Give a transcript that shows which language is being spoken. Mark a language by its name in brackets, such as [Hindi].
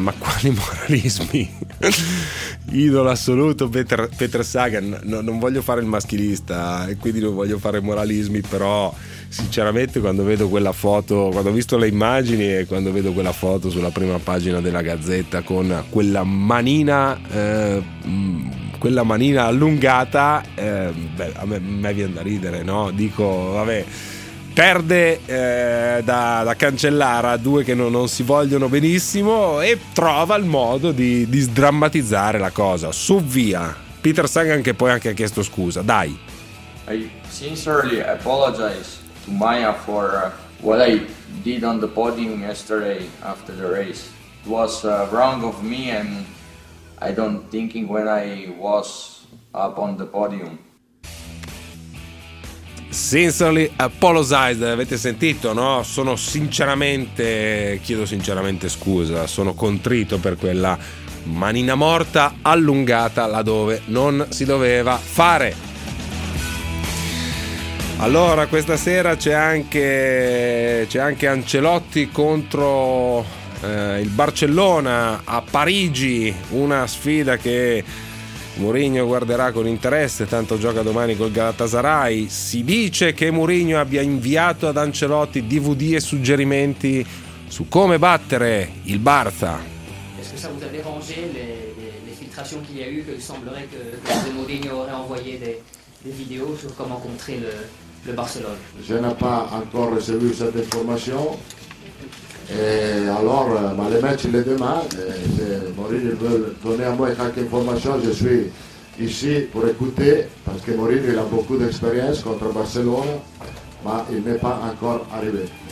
[Italian] Ma quali moralismi? Idolo assoluto Peter Sagan, no, non voglio fare il maschilista e quindi non voglio fare moralismi, però sinceramente quando vedo quella foto, quando ho visto le immagini e quando vedo quella foto sulla prima pagina della Gazzetta con quella manina allungata, beh, a me, viene da ridere, no? Dico, vabbè, perde da Cancellara, due che non si vogliono benissimo, e trova il modo di sdrammatizzare la cosa. Su, via. Peter Sagan, che poi anche ha chiesto scusa, dai. [English] I sincerely apologize to Maya for what I did on the podium yesterday after the race. It was wrong of me and I don't thinking when I was up on the podium. Sincerely apologize, [Italian] avete sentito, no? Sono sinceramente, chiedo sinceramente scusa, sono contrito per quella manina morta allungata laddove non si doveva fare. Allora, questa sera c'è anche Ancelotti contro il Barcellona a Parigi, una sfida che Mourinho guarderà con interesse, tanto gioca domani col Galatasaray. Si dice che Mourinho abbia inviato ad Ancelotti DVD e suggerimenti su come battere il Barça. [French] Est-ce que ça vous a dérangé les filtrations qu'il y a eu, che semblerait que José Mourinho aurait envoyé des vidéos sur comment contrer le Barcelone? Je n'ai pas encore reçu cette information. Et alors, ma le match le demain, [Italian] se Mourinho vuole [French] donner a moi [Italian] qualche [French] information, je suis ici pour écouter, parce que Mourinho il a beaucoup d'expérience [Italian] contro [French] Barcelona, ma il n'est pas encore arrivé.